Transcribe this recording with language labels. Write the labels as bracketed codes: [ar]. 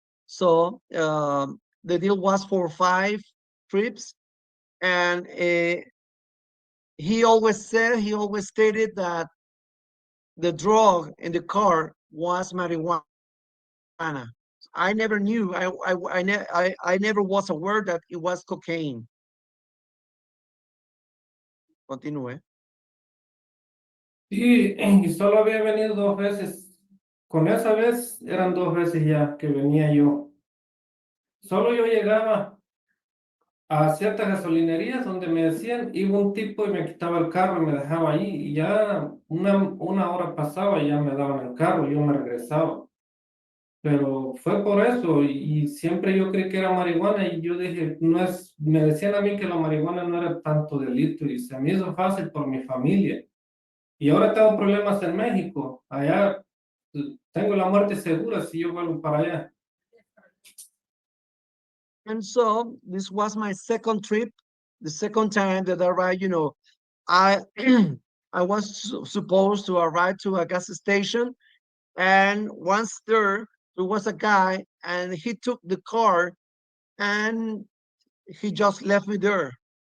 [en] So the deal was for 5 trips, and he always stated that the drug in the car was marijuana. I never knew. I never was aware that it was cocaine. [es] Continúe. Y solo había venido 2 veces. Con esa vez eran 2 veces ya que venía yo. Solo yo llegaba a ciertas gasolinerías donde me decían, iba un tipo y me quitaba el carro y me dejaba ahí. Y ya una hora pasaba y ya me daban el carro y yo me regresaba. Pero fue por eso y siempre yo creí que era marihuana y yo dije, no es, me decían a mí que la marihuana no era tanto delito y se me hizo fácil por mi familia. Y ahora tengo problemas en México. Allá tengo la muerte segura si yo vuelvo para allá. [en] And so this was my second trip, the second time that I arrived. I I was supposed to arrive to a gas station, and once there was a guy, and he took the car, and he just left me there.